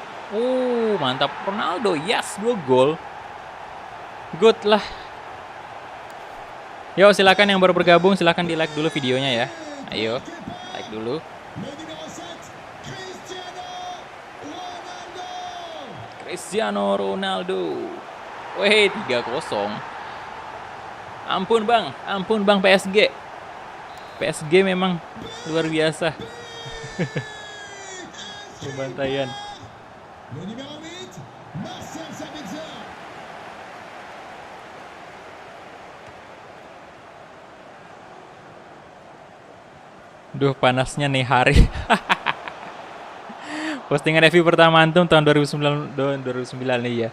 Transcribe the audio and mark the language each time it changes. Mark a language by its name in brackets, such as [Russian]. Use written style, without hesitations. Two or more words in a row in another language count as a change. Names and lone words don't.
[Indonesian] Mantap. Ronaldo, yes, 2 gol. Good lah. Yo, silakan yang baru bergabung, silakan di like dulu videonya ya. Ayo, like dulu. Maybe now set. Cristiano Ronaldo. Wih, 3-0. Ampun bang PSG. PSG memang luar biasa. Pembantaian. [French] Le numéro 8, Marcel Sabitzer. [Indonesian] Duh, panasnya nih hari. Postingan FB pertama antum tahun 2009 nih ya.